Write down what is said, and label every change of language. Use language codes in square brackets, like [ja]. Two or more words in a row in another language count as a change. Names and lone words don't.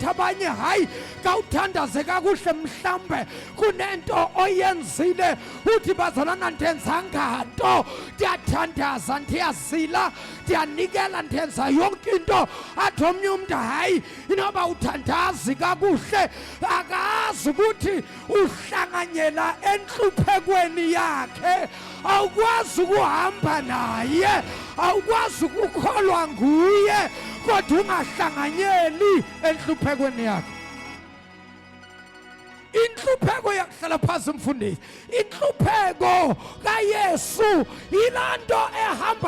[zu] abanye hayi kawuthandaze kakuhle mhlambe kunento oyenzile uthi bazalana ndenzanga nto ndiyathandaza ndiyazila ndiyanikela ndenza yonke into athi omnye umntu hayi inoba uthandazi kakuhle akazi ukuthi uhlanganyela enhluphekweni yakhe awukwazi ukuhamba naye awukwazi ukukholwa nguye kodwa ungahlanganyeli enhluphekweni yakhe inhlupheko yakuhlala phansi mfundisi inhlupheko kaYesu ilanto ehamba